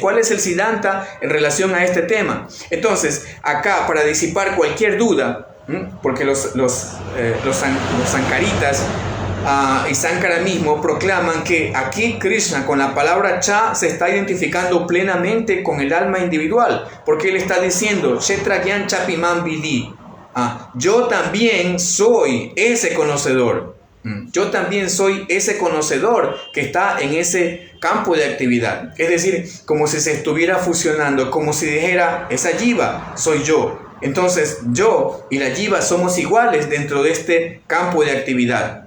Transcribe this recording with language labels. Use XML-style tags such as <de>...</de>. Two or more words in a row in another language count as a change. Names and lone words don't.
<es>¿Cuál es el Siddhanta en relación a este tema? Entonces, acá, para disipar cualquier duda, porque los sankaritas y Sankara mismo proclaman que aquí Krishna, con la palabra cha, se está identificando plenamente con el alma individual, porque él está diciendo,</es> <sa>क्षेत्रज्ञन् चपिमम् विदि,</sa> <es>yo también soy ese conocedor. Yo también soy ese conocedor que está en ese campo de actividad. Es decir, como si se estuviera fusionando, como si dijera, esa jiva soy yo. Entonces, yo y la jiva somos iguales dentro de este campo de actividad.</es>